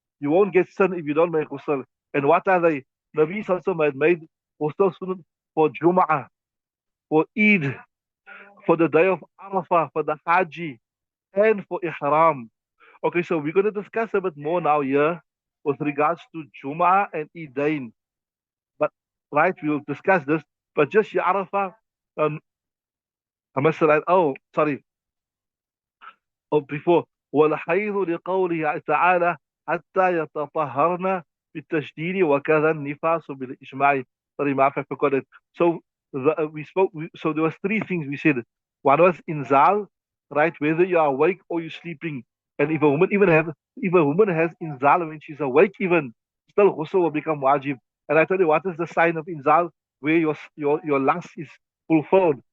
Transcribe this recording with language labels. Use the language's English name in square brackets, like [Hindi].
[English] You won't get sin if you don't make ghusl. And what are they? Nabi Sallallahu Alaihi Wasallam had made ghusl sunnah for Jum'ah, for Eid, for the day of Arafah, for the Haji, and for Ihram. Okay, so we're going to discuss a bit more now here with regards to Jum'ah and Eidain. But, right, we'll discuss this. But just Arafah, I must say, oh, sorry, [Arabic] أو before والحيض لقوله تعالى حتى يتطهرن بالتشديد وكذا النفاس بالإجماع. [English] Sorry, ما I forgot it. So so there was three things we said. One was inzal, right? Whether you are awake or you're sleeping. And if a woman has inzal when she's awake, even still ghusl will become wajib. And I told you what is the sign of inzal, where your lust is fulfilled.